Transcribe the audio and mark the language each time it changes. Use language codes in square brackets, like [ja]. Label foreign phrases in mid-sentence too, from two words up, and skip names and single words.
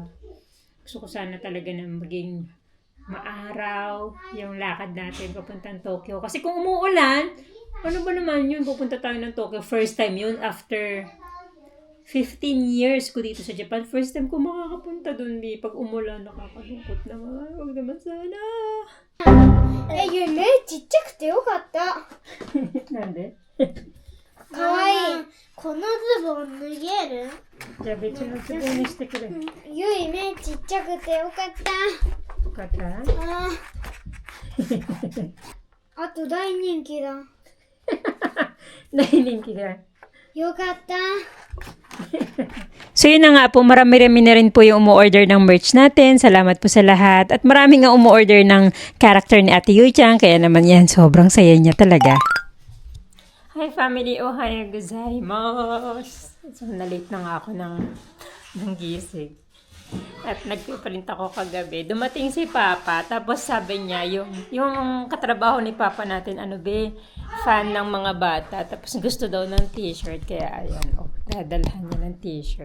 [tl] Gusto ko sana talaga na maging maaraw yung lakad natin papuntang Tokyo. Kasi kung umuulan, ano ba naman yun? Pupunta tayo ng Tokyo. [en] First time [tl] yun [en] after 15 years [tl] ko dito sa Japan. [en] First time [tl] ko makakapunta dun. Pag umulan, nakakalungkot naman. Huwag naman sana. [ja] ゆい目ちっちゃくてよかった。なんでかわいい。このズボン脱げる？じゃあ別のズボンにしてくれ。よゆい目ちっちゃくてよかった。かったああと大人気だ。大人気だ。よかった。 [tl] So yun na nga po, marami-rami na rin po yung umu-order ng merch natin. Salamat po sa lahat. At marami nga umu-order ng character ni Ate Yui-chan. Kaya naman yan, sobrang saya niya talaga. [en] Hi family, [ja] おはようございます. [tl] So na-late na nga ako ng gising. At nagpiprint ako kagabi. Dumating si Papa, tapos sabi niya, yung katrabaho ni Papa natin, fan ng mga bata. Tapos gusto daw ng t-shirt, kaya ayan, dadalhan niya ng t-shirt.